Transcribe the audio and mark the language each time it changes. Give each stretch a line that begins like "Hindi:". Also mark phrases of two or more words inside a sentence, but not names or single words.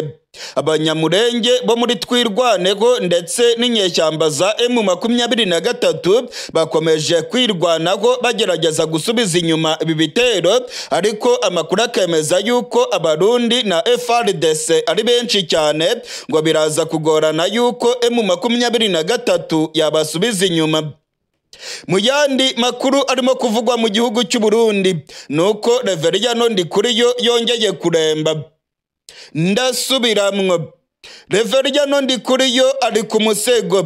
Kinyarwanda: Abanyamurenge bo muri twirwaneho ndetse n'inyeshyamba za M23 bakomeje kwirwanaho bagerageza gusubiza inyuma ibi bitero, ariko amakuru akemeza yuko abarundi na FARDC ari benshi cyane ngo biraza kugorana yuko M23 yabasubiza inyuma. Mu yandi makuru arimo kuvugwa mu gihugu cy'u Burundi nuko Reveriyano Ndikuriyo yongeye kuremba.
Rundi: Ndasubiramwo, Reveriyano Ndikuriyo ari ku musego.